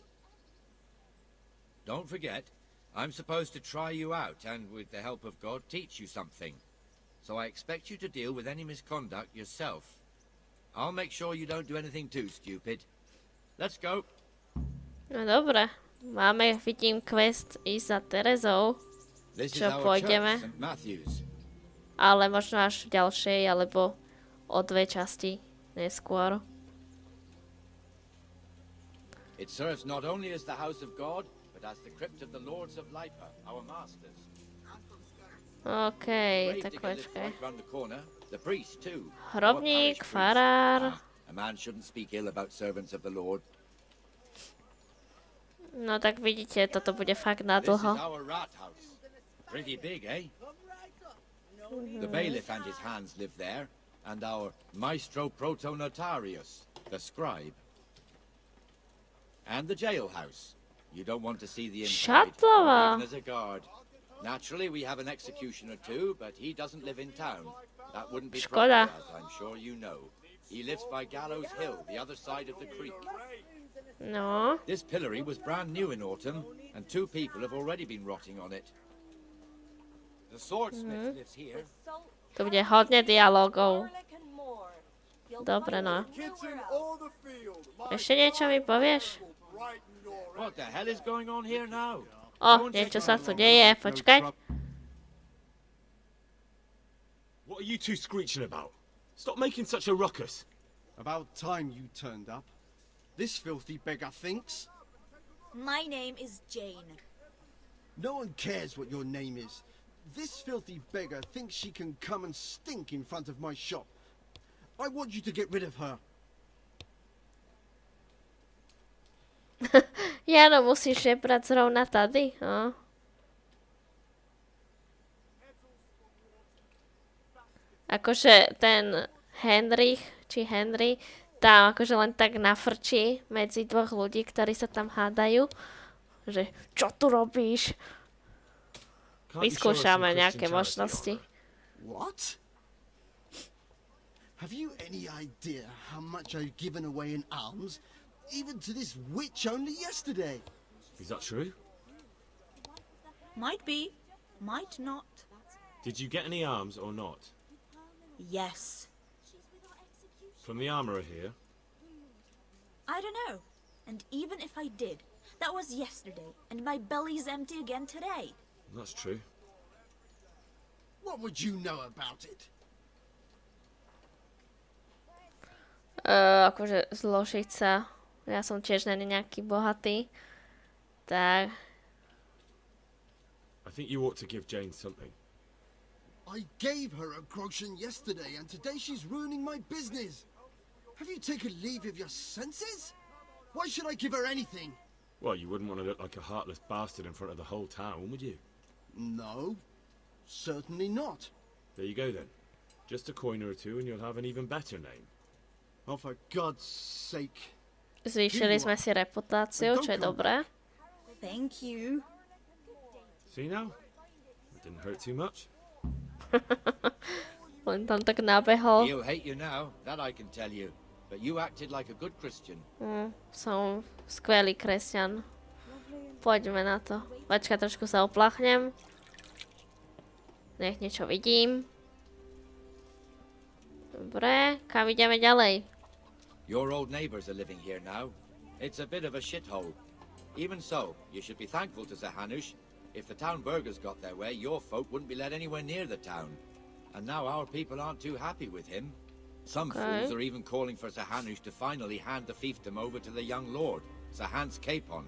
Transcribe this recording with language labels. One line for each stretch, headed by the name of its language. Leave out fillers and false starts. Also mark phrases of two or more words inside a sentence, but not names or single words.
English: Don't forget, I'm supposed to try you out and, with the help of God, teach you something. So I expect you to deal with any misconduct yourself. I'll make sure you don't do anything too stupid. Let's go.
Slovak: No dobre. Máme, vidím, quest ísť za Terezou.
English: This is
Slovak: Čo
English: our
Slovak: pôjdeme?
English: church, St. Matthew's.
Slovak: Ale možno až v ďalšej, alebo o 2 časti neskôr.
English: It serves not only as the house of God, but as the crypt of the lords of Lipa, our masters.
Slovak: OK,
English: Grave
Slovak: tak
English: digger lives
Slovak: počkaj.
English: right round the corner. The priest too.
Slovak: Hrobník,
English: Our parish priest.
Slovak: farár.
English: A man shouldn't speak ill about servants of the Lord.
Slovak: No tak vidíte, toto bude fakt na
English: This is
Slovak: dlho.
English: our rat house. Pretty big, eh? The bailiff and his hands live there, and our maestro protonotarius, the scribe. And the jailhouse. You don't want to see the inside,
Slovak: Šatlova.
English: not even as a guard. Naturally, we have an executioner too, but he doesn't live in town. That wouldn't be
Slovak: Škoda.
English: proper, as I'm sure you know. He lives by Gallows Hill, the other side of the creek.
Slovak: No,
English: This pillory was brand new in autumn, and 2 people have already been rotting on it. The swordsmith lives here. Salt,
Slovak: tu bude hodne dialogov.
English: garlic, and more. You'll
Slovak: Dobre,
English: find
Slovak: no.
English: it Kids in nowhere all else. the field. My
Slovak: Ešte niečo mi povieš?
English: will brighten your What the hell is going on here now?
Slovak: O, niečo sa tu deje, počkaj.
English: What are you two screeching about? Stop making such a ruckus. About time you turned up. This filthy beggar thinks. My name is Jane. No one cares what your name is. This filthy beggar thinks she can come and stink in front of my shop. I want you to get rid of her.
Czech: Jano, musíš žebrať zrovna tady, no.
Slovak: Akože ten Henry, tam akože len tak nafrčí medzi 2 ľudí, ktorí sa tam hádajú. Že, čo tu robíš?
English: Can't you show us some
Slovak: Vyskúšame
English: Christian
Slovak: nejaké
English: charity,
Slovak: možnosti.
English: Oliver? What? Have you any idea how much I've given away in alms? Even to this witch only yesterday. Is that true? Might be, might not. Did you get any arms or not? Yes. From the armourer here? I don't know. And even if I did, that was yesterday, and my belly's empty again today. That's true. What would you know about it?
Slovak: Akože zložiť sa. Ja som tiež není nejaký bohatý. Tak,
English: I think you ought to give Jane something. I gave her a groschen yesterday, and today she's ruining my business. Have you taken leave of your senses? Why should I give her anything? Well, you wouldn't want to look like a heartless bastard in front of the whole town, would you? No, certainly not. There you go then. Just a coin or 2 and you'll have an even better name. Oh, for God's sake.
Slovak: zvýšili sme si reputáciu, čo je dobré.
English: Thank you. See now? It didn't hurt too much.
Slovak: Len tam tak nabehol.
English: He'll hate you now, that I can tell you. But you acted like a good Christian.
Slovak: Som skvelý kresťan. Poďme na to. Počkaj, trošku sa opláchnem. Nech niečo vidím. Dobre, kam ideme ďalej?
English: Your old neighbours are living here now. It's a bit of a shithole. Even so, you should be thankful to Sir Hanush. If the town burghers got their way, your folk wouldn't be let anywhere near the town. And now our people aren't too happy with him. Some fools are even calling for Sir Hanush to finally hand the fiefdom over to the young lord, Sir Hans Capon.